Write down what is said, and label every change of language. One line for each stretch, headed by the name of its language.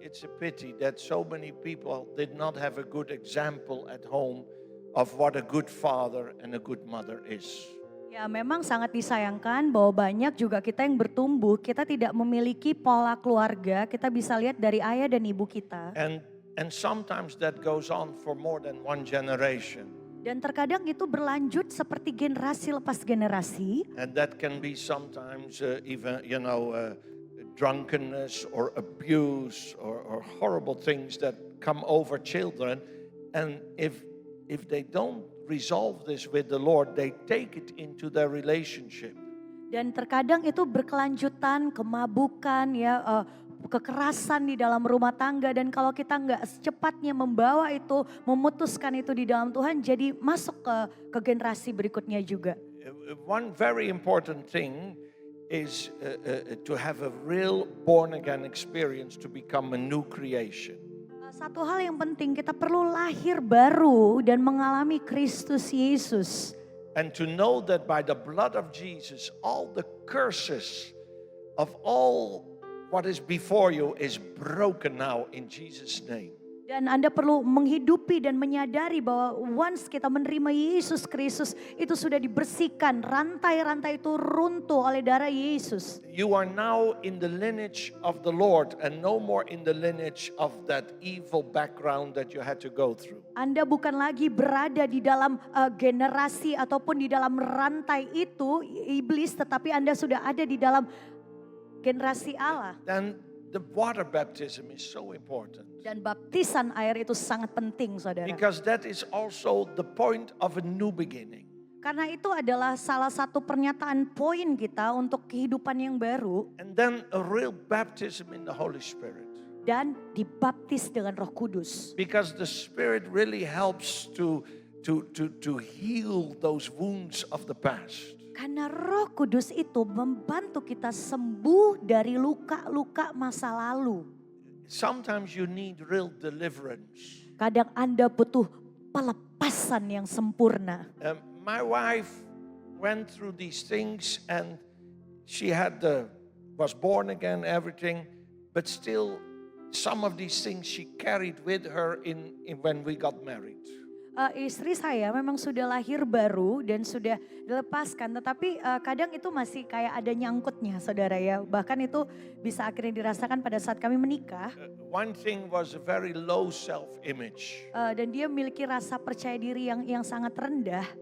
English: It's a pity that so many people did not have a good example at home of what a good father and a good mother is.
Indonesian: Ya memang sangat disayangkan bahwa banyak juga kita yang bertumbuh, kita tidak memiliki pola keluarga, kita bisa lihat dari ayah dan ibu kita.
English: And sometimes that goes on for more than one generation.
Indonesian: Dan terkadang itu berlanjut seperti generasi lepas generasi.
English: And that can be sometimes even, drunkenness or abuse or horrible things that come over children. And if they don't resolve this with the Lord, they take it into their relationship.
Indonesian: Dan terkadang itu berkelanjutan, kemabukan ya, kekerasan di dalam rumah tangga, dan kalau kita nggak secepatnya membawa itu, memutuskan itu di dalam Tuhan, jadi masuk ke generasi berikutnya juga.
English: One very important thing is to have a real born again experience to become a new creation.
Indonesian: Satu hal yang penting, kita perlu lahir baru dan mengalami Kristus Yesus.
English: And to know that by the blood of Jesus, all the curses of all what is before you is broken now in Jesus' name.
Indonesian: Dan Anda perlu menghidupi dan menyadari bahwa once kita menerima Yesus Kristus, itu sudah dibersihkan, rantai-rantai itu runtuh oleh darah Yesus.
English: You are now in the lineage of the Lord and no more in the lineage of that evil background that you had to go through.
Indonesian: Anda bukan lagi berada di dalam generasi ataupun di dalam rantai itu iblis, tetapi Anda sudah ada di dalam generasi Allah.
English: Then the water baptism is so important.
Indonesian: Dan baptisan air itu sangat penting, saudara.
English: Because that is also the point of a new beginning.
Indonesian: Karena itu adalah salah satu pernyataan poin kita untuk kehidupan yang baru.
English: And then a real baptism in the Holy Spirit.
Indonesian: Dan dibaptis dengan Roh Kudus.
English: Because the Spirit really helps to heal those wounds of the past.
Indonesian: Karena Roh Kudus itu membantu kita sembuh dari luka-luka masa lalu.
English: Sometimes you need real deliverance.
Indonesian: Kadang Anda butuh pelepasan yang sempurna.
English: My wife went through these things and she was born again, everything, but still some of these things she carried with her in when we got married.
Indonesian: Istri saya memang sudah lahir baru dan sudah dilepaskan, tetapi kadang itu masih kayak ada nyangkutnya, saudara ya. Bahkan itu bisa akhirnya dirasakan pada saat kami menikah.
English: One thing was a very low self-image.
Indonesian: Dan dia memiliki rasa percaya diri yang sangat rendah.